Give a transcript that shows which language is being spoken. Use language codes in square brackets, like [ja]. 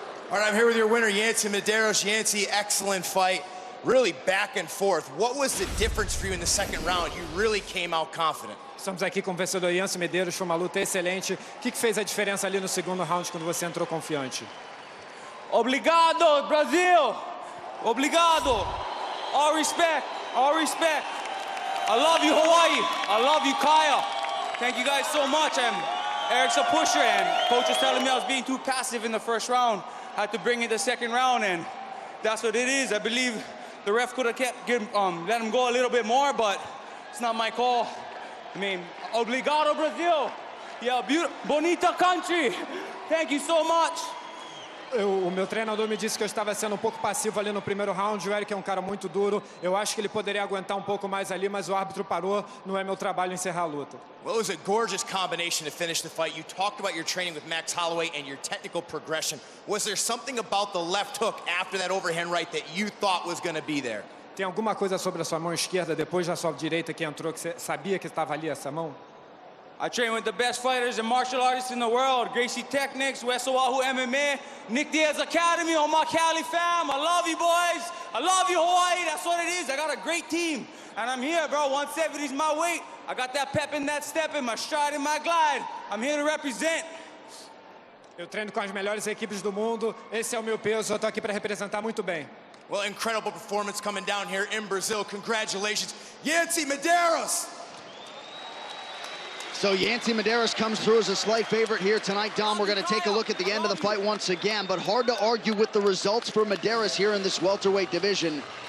[en] All right, I'm here with your winner, Yancy Medeiros. Yancy, excellent fight. Really back and forth. What was the difference for you in the second round? You really came out confident. [pt] Estamos aqui com o vencedor Yancy Medeiros, foi uma luta excelente. O que fez a diferença ali no segundo round quando você entrou confiante? Obrigado, Brasil! Obrigado! [en] All respect, all respect. I love you, Hawaii. I love you, Kaya. Thank you guys so much. Eric's a pusher, and coach was telling me I was being too passive in the first round. I had to bring it the second round, and that's what it is. I believe the ref could have let him go a little bit more, but it's not my call. I mean, obrigado, Brazil. Yeah, bonita country. Thank you so much. [pt] O meu treinador me disse que eu estava sendo um pouco passivo ali no primeiro round. O Eric é um cara muito duro. Eu acho que ele poderia aguentar um pouco mais ali, mas o árbitro parou. Não é meu trabalho encerrar a luta. [en] Well, it was a gorgeous combination to finish the fight. You talked about your training with Max Holloway and your technical progression. Was there something about the left hook after that overhand right that you thought was going to be there? [pt] Tem alguma coisa sobre a sua mão esquerda depois da sua direita que entrou que você sabia que estava ali essa mão? [en] I train with the best fighters and martial artists in the world. Gracie Technics, West Oahu MMA, Nick Diaz Academy, on my Cali fam. I love you, boys. I love you, Hawaii. That's what it is. I got a great team. And I'm here, bro. 170 is my weight. I got that pep and that step in my stride and my glide. I'm here to represent. [pt] Eu treino com as melhores equipes do mundo. Esse é o meu peso. Eu estou aqui para representar muito bem. [en] Well, incredible performance coming down here in Brazil. Congratulations, Yancy Medeiros. So Yancy Medeiros comes through as a slight favorite here tonight. Dom, we're going to take a look at the end of the fight once again, but hard to argue with the results for Medeiros here in this welterweight division.